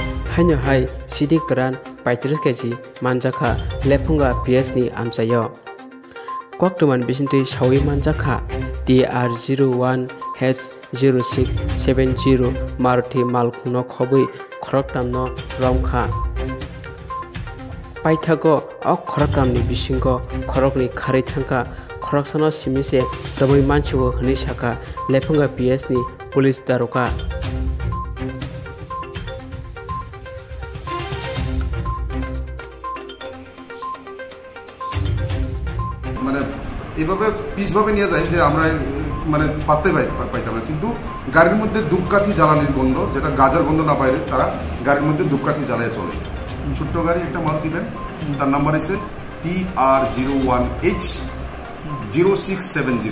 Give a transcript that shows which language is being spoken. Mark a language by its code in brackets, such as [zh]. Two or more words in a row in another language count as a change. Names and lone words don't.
[trp] haino hai CD Karan 35 kg manjaka lephunga PS ni amchayo Kwaktuman Bisintui Shawi manjaka DR01H0670 Maruti Malkhungno khobui khoroktamno romkha Paithago ok khoroktamni bisingo khorokni kharei thangka khoroksano simise tabui manchiwo hni saka lephunga PS ni police daroka [bn] মানে এইভাবে পিছভাবে নিয়ে যায় যে আমরা মানে পাততে পাইতাম না কিন্তু গাড়ির মধ্যে ধূপকাঠি জ্বালানির গন্ধ যেটা গাজার গন্ধ না পাইলে তারা গাড়ির মধ্যে ধূপকাঠি জ্বালিয়ে চলে ছোট্ট গাড়ি একটা মারুতি ভ্যান তার নাম্বার এসে TR01H0670